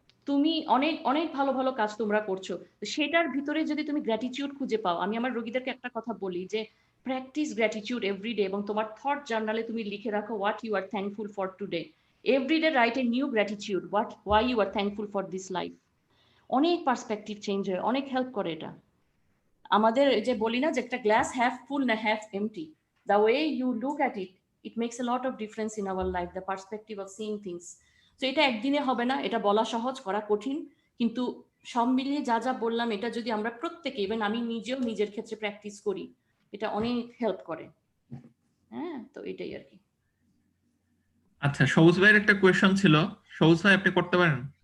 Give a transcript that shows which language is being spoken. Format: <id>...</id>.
<bn>তুমি অনেক অনেক ভালো ভালো কাজ তোমরা করছো, তো সেটার ভিতরে যদি তুমি গ্র্যাটিটিউড খুঁজে পাও, আমি আমার রোগীদেরকে একটা কথা বলি যে</bn> <en>practice gratitude every day,</en> <bn>এবং তোমার থট জার্নালে তুমি লিখে রাখো</bn> <en>What you are thankful for today. Every day write a new gratitude, why you are thankful for this life.</en> <bn>অনেক পার্সপেক্টিভ চেঞ্জ হয়, অনেক হেল্প করে এটা। আমাদের যে বলি না যে একটা গ্লাস হ্যাফ ফুল না half MT,</bn> <en>the way you look at it, it makes a lot of difference in our life, the perspective of seeing things. So</en> <bn>এটা একদিনে হবে না, এটা বলা সহজ, করা কঠিন, কিন্তু সব মিলিয়ে যা যা বললাম, এটা যদি আমরা প্রত্যেকে, ইভেন আমি নিজেও নিজের ক্ষেত্রে প্র্যাকটিস করি, এটা অনেক হেল্প করে। হ্যাঁ, তো এটাই আর কি। আচ্ছা, সবুজ ভাইয়ের একটা কোয়েশ্চন ছিল, সবুজ ভাই আপনি করতে পারেন?</bn>